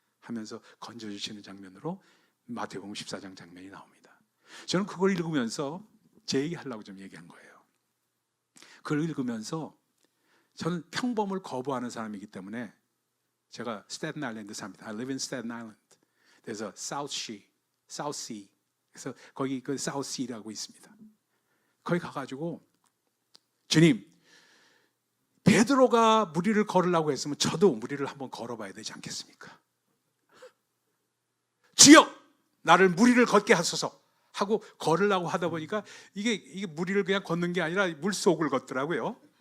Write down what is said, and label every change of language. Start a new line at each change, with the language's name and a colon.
Korean: 하면서 건져주시는 장면으로 마태복음 14장 장면이 나옵니다. 저는 그걸 읽으면서 제 얘기하려고 좀 얘기한 거예요. 그걸 읽으면서 저는 평범을 거부하는 사람이기 때문에 제가 스테튼 아일랜드 삽니다.
English: I live in Staten Island.
Korean: 그래서 South Sea. 그래서 거기 그 South Sea라고 있습니다. 거기 가가지고 주님, 베드로가 물 위를 걸으려고 했으면 저도 물 위를 한번 걸어봐야 되지 않겠습니까? 주여, 나를 물 위를 걷게 하소서 하고 걸으려고 하다 보니까 이게 물 위를 그냥 걷는 게 아니라 물 속을 걷더라고요.